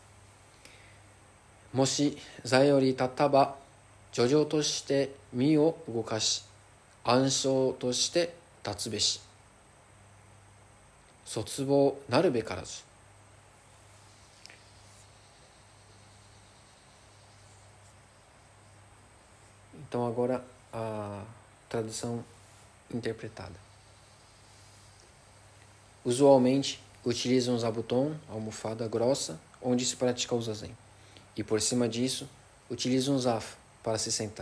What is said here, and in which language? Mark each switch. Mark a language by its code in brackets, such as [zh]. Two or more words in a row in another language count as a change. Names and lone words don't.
[ja] もし座より立たば徐々として身を動かし、暗唱として立つべし。卒望なるべからず。 [pt] Então agora a tradução interpretada. Usualmente utilizam um zabuton, almofada grossa, onde se pratica o zazen. E por cima disso, utilizam um zafu para se sentar.